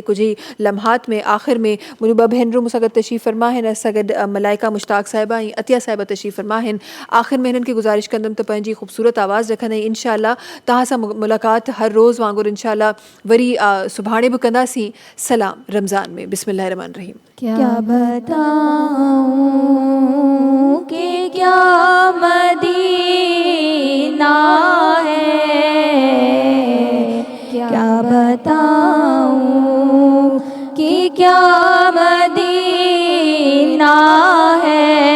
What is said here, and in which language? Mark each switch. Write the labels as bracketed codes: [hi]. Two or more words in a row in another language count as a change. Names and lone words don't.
[sd] कुझु ई लम्हात में आख़िर में मुंहिंजूं 2 भेनरूं मूंसां गॾु तशरीफ़ फरमा आहिनि, असां गॾु मलाइका मुश्ताक साहिबा ऐं अतिया साहिबा तशरीफ़ फरमा आहिनि। आख़िर में हिननि खे गुज़ारिश कंदमि त पंहिंजी ख़ूबसूरत आवाज़ रखंदे इंशाअल्लाह तव्हां सां मुलाक़ात हर रोज़ वांगुरु इंशाअल्लाह वरी सुभाणे बि कंदासीं। सलाम रमज़ान में। [ar] بسم الله الرحمن الرحيم. [ur] کیا بتاؤں کہ کیا مدینہ ہے، کیا بتاؤں کہ کیا مدینہ ہے.